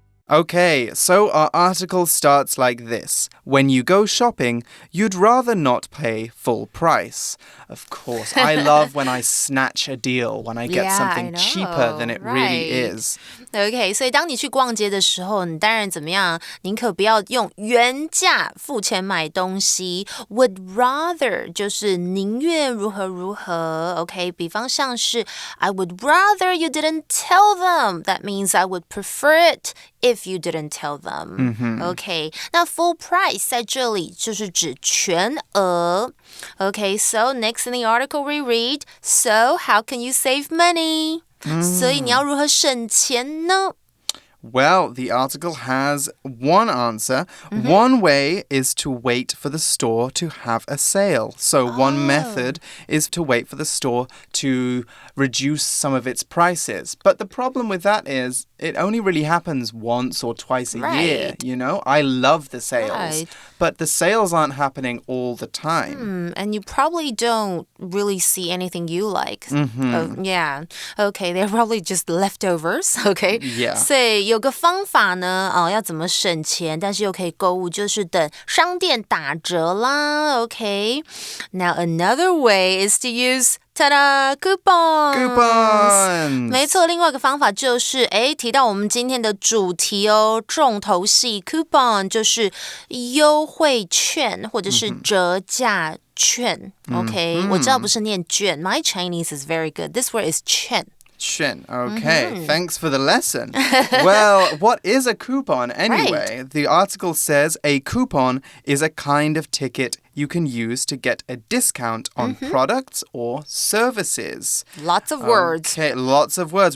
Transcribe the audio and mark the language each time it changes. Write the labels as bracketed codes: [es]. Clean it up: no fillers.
[en] Okay, so our article starts like this. When you go shopping, you'd rather not pay full price. Of course, I love when I snatch a deal, when I get something cheaper than it really is. [zh] Okay, 所以当你去逛街的时候，你当然怎么样？宁可不要用原价付钱买东西。 [en] Would rather [zh] 就是宁愿如何如何。 [en] OK， [zh] 比方像是 [en] I would rather you didn't tell them. That means I would prefer it if you didn't tell them. [zh] OK， 那 [en] full price [zh] 在这里就是指全额。 [en] OK, so next in the article we read, so how can you save money? [zh] 所以你要如何省钱呢？ [en] Well, the article has one answer. One way is to wait for the store to have a sale. So one method is to wait for the store to reduce some of its prices. But the problem with that is it only really happens once or twice a year, you know? I love the sales, but the sales aren't happening all the time. And you probably don't really see anything you like. Yeah. Okay, they're probably just leftovers. Okay. Yeah. [zh] 所以有个方法呢，要怎么省钱，但是又可以购物，就是等商店打折啦。 [en] Okay. Now another way is to use Ta-da! Coupons! [zh] 没错，另外一个方法就是提到我们今天的主题哦，重头戏 coupon 就是优惠券或者是折价券。OK， 我知道不是念券 ， [en] My Chinese is very good. This word is [zh] 券。券. [en] Okay, thanks for the lesson. Well, what is a coupon anyway? The article says a coupon is a kind of ticket you can use to get a discount on products or services. Lots of words. Okay, lots of words.